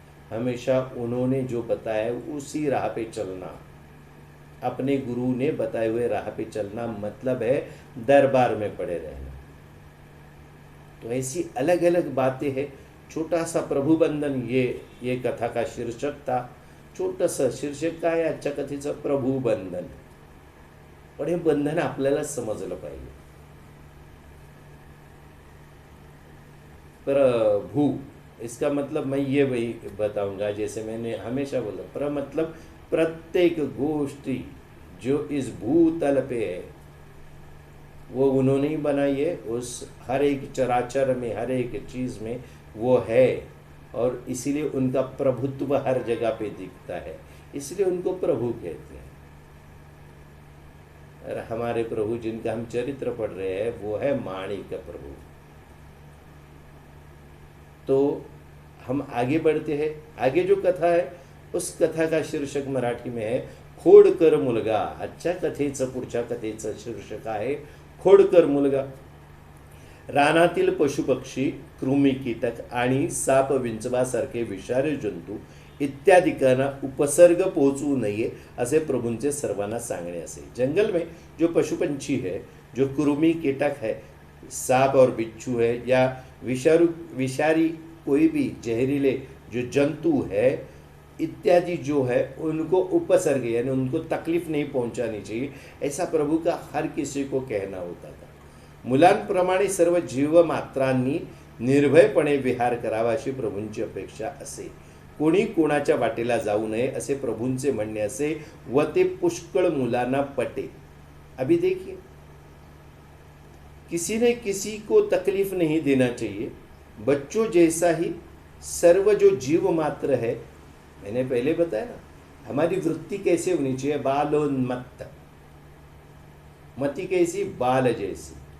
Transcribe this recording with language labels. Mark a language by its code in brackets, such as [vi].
[hi] हमेशा उन्होंने जो बताया है उसी राह पे चलना, अपने गुरु ने बताए हुए राह पे चलना मतलब है दरबार में पड़े रहना। तो ऐसी अलग अलग बातें हैं। छोटा सा प्रभू बंधन ये कथा का शीर्षक था। [mr] छोटंसं शीर्षक काय आहे आजच्या कथेचं? प्रभू बंधन. पण हे बंधन आपल्याला समजलं पाहिजे. [hi] प्रभू इसका मतलब मैं ये वही बताऊंगा जैसे मैंने हमेशा बोला, मतलब प्रत्येक गोष्ठी जो इस भूतल पे है वो उन्होंने ही बनाई है। उस हर एक चराचर में, हर एक चीज में वो है, और इसीलिए उनका प्रभुत्व हर जगह पे दिखता है, इसलिए उनको प्रभु कहते हैं। और हमारे प्रभु जिनका हम चरित्र पढ़ रहे हैं वो है माणिक प्रभु। तो हम आगे बढ़ते हैं। आगे जो कथा है उस कथा का शीर्षक मराठी में है [mr] खोडकर मुलगा. आजच्या कथेचं पुढच्या कथेचं शीर्षक आहे खोडकर मुलगा. रानातील पशुपक्षी, कृमी, कीटक आणि साप विंचवासारखे विषारी जंतू इत्यादिकांना उपसर्ग पोहोचू नये असे प्रभूंचे सर्वांना सांगणे असे. [hi] जंगल में जो पशुपंछी है, जो कृमि कीटक है, सांप और बिच्छू है, या विषारी कोई भी जहरीले जो जंतु है इत्यादि जो है उनको उपसर्ग यानी उनको तकलीफ नहीं पहुंचानी चाहिए, ऐसा प्रभु का हर किसी को कहना होता था. [mr] मुलांप्रमाणे सर्व जीवमात्रांनी निर्भयपणे विहार करावा अशी प्रभूंची अपेक्षा असे. कोणी कोणाच्या वाटेला जाऊ नये असे प्रभूंचे म्हणणे असे व ते पुष्कळ मुलांना पटे. [hi] अभी देखिए, किसी ने किसी को तकलीफ नहीं देना चाहिए. बच्चों जैसा ही सर्व जो जीव मात्र है, मैंने पहले बताया ना, हमारी वृत्ति कैसे होनी चाहिए? बालोन्मत्त. मति कैसी? बाल जैसी.